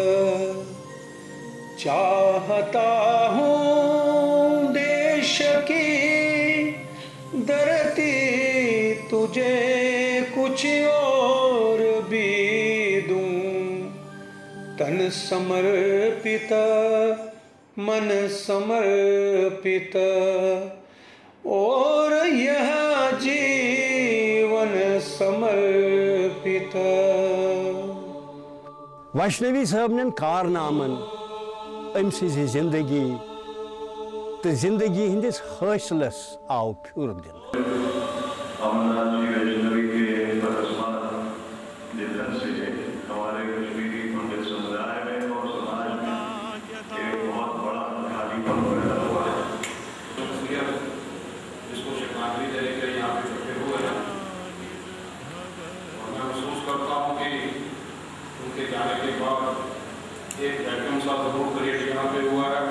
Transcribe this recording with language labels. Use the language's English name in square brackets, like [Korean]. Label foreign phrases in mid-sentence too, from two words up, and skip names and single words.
[Hindi] चाहता हूँ देश की धरती तुझे कुछ और भी दूं तन समर्पित मन समर्पित और यह जीवन समर्पित। [Kashmiri] वैष्णवी साहब कारनामन अम जिंदगी तो जिंदगी हंदिस हासिलस आव फ्यूर दिन। [Hindi] अमरनाथ जी वैष्णवी के अकस्मात निधन से हमारे कश्मीरी पंडित समुदाय में और समाज में एक बहुत बड़ा खालीपन पैदा हुआ है। जिसको श्रद्धांजलि देने के लिए यहाँ पे इकट्ठे हुए हैं और मैं महसूस करता हूँ कि उनके जाने के बाद एक वैक्यूम सा जरूर क्रिएट यहाँ पे हुआ है।